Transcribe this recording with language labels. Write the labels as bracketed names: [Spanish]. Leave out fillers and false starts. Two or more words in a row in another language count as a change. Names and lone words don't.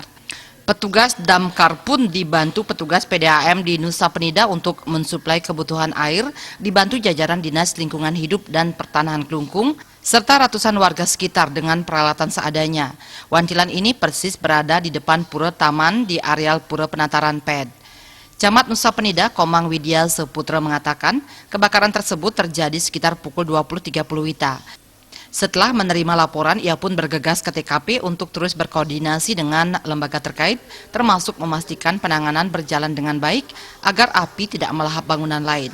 [Indonesian] Petugas Damkar pun dibantu petugas PDAM di Nusa Penida untuk mensuplai kebutuhan air, dibantu jajaran Dinas Lingkungan Hidup dan Pertanahan Kelungkung, serta ratusan warga sekitar dengan peralatan seadanya. Wantilan ini persis berada di depan Pura Taman di areal Pura Penataran PED. Camat Nusa Penida, Komang Widya Seputra mengatakan, kebakaran tersebut terjadi sekitar pukul 20.30 WITA. Setelah menerima laporan, ia pun bergegas ke TKP untuk terus berkoordinasi dengan lembaga terkait, termasuk memastikan penanganan berjalan dengan baik agar api tidak melahap bangunan lain.